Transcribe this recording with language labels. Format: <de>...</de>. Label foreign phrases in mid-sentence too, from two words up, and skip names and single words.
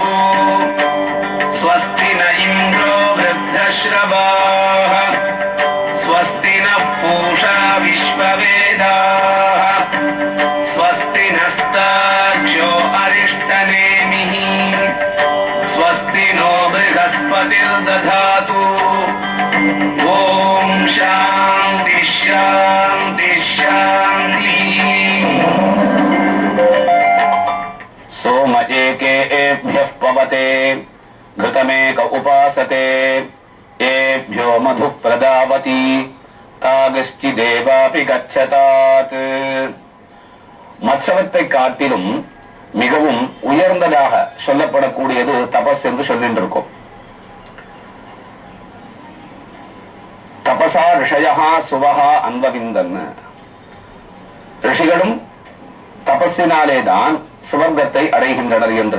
<sa>स्वस्ति न इन्द्रो वृद्धश्रवाः स्वस्ति नः पूषा विश्ववेदाः स्वस्ति नस्तार्क्ष्यो अरिष्टनेमिः स्वस्ति नो बृहस्पतिर्दधातु ॐ शान्ति शान्ति शान्तिः। सोम एकेभ्यः पवते घृतमेक उपासते एभ्यो मधुः प्रदावती तागश्चि देवापि गच्छतात्।</sa> <ta>மற்றவற்றை காட்டிலும் மிகவும் உயர்ந்ததாக சொல்லப்படக்கூடியது தபஸ் என்று சொல்லிட்டு இருக்கும்.</ta> <sa>तपसा ऋषयः सुवः अन्वविन्दन्.</sa> <ta>ரிஷிகளும் தபஸினாலேதான் சுவர்க்கத்தை அடைகின்றனர் என்று.</ta>